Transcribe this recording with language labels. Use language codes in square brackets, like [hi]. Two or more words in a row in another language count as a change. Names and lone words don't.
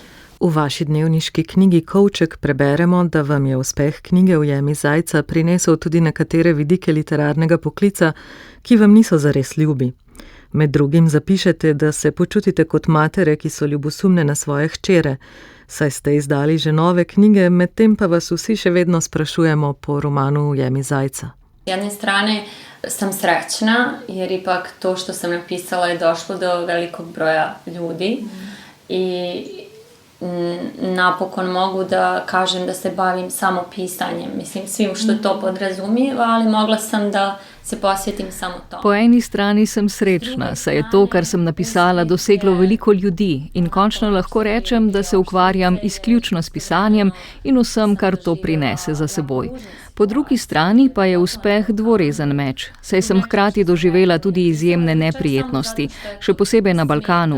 [sl] V vaši dnevniški knjigi Kovček preberemo, da vam je uspeh knjige Ujemi zajca prinesel tudi nekatere vidike literarnega poklica, ki vam niso zares ljubi. Med drugim zapišete, da se počutite kot matere, ki so ljubosumne na svoje hčere, saj ste izdali že nove knjige, medtem pa vas vsi še vedno sprašujemo po romanu Ujemi zajca. [bs] S jedne strane sam srećna, jer ipak to što sam napisala je došlo do velikog broja ljudi i napokon mogu da kažem da se bavim samo pisanjem, mislim svim što to podrazumijeva, ali mogla sam da se posvetim samo tomu. [sl] Po eni strani sem srečna, saj je to, kar sem napisala, doseglo veliko ljudi in končno lahko rečem, da se ukvarjam izključno s pisanjem in vsem, kar to prinese za seboj. Po drugi strani pa je uspeh dvorezen meč, saj sem hkrati doživela tudi izjemne neprijetnosti, še posebej na Balkanu.